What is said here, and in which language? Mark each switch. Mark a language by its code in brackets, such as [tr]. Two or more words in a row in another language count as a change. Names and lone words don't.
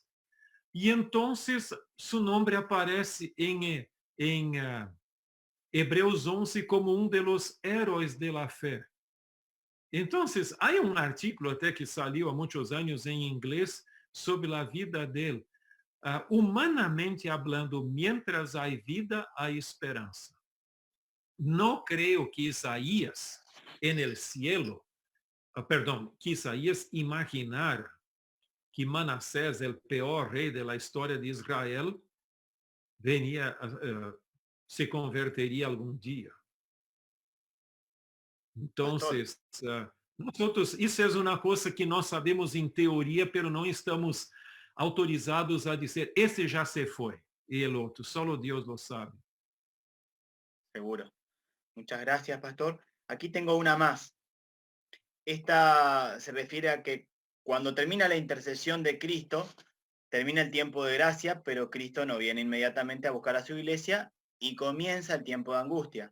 [pt] E então, seu nome aparece em Hebreus 11 como um dos heróis da fé. Então, há um artículo até que saiu há muitos anos em inglês sobre a vida dele. [es] Humanamente hablando, mientras [pt] há vida, há esperança. Não creio que Isaías, [es] en el cielo, [pt] que Isaías imaginar que Manassés, o pior rei da história de Israel, se converteria algum dia. Então, isso é uma coisa que nós sabemos em teoria, pero não estamos autorizados a dizer, esse já se foi, e o outro, só Deus [es] lo sabe. Seguro. Muchas gracias, Pastor. Aquí tengo una más. Esta se refiere a que cuando termina la intercesión de Cristo, termina el tiempo de gracia, pero Cristo no viene inmediatamente a buscar a su iglesia y comienza el tiempo de angustia.